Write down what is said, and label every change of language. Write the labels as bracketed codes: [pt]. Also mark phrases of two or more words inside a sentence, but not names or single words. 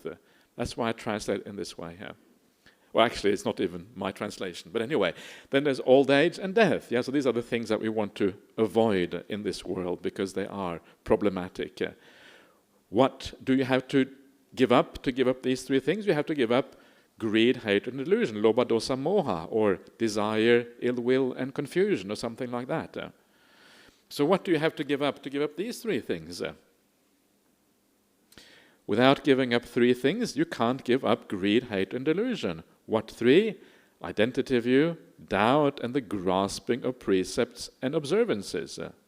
[en] That's why I translate in this way here. Well, actually, it's not even my translation. But anyway, then there's old age and death. So these are the things that we want to avoid in this world because they are problematic. What do you have to give up these three things? You have to give up greed, hate, and delusion, [pi] lobha, dosa, moha, [en] or desire, ill will, and confusion, or something like that. So what do you have to give up these three things? Without giving up three things, you can't give up greed, hate, and delusion. What three? Identity view, doubt, and the grasping of precepts and observances.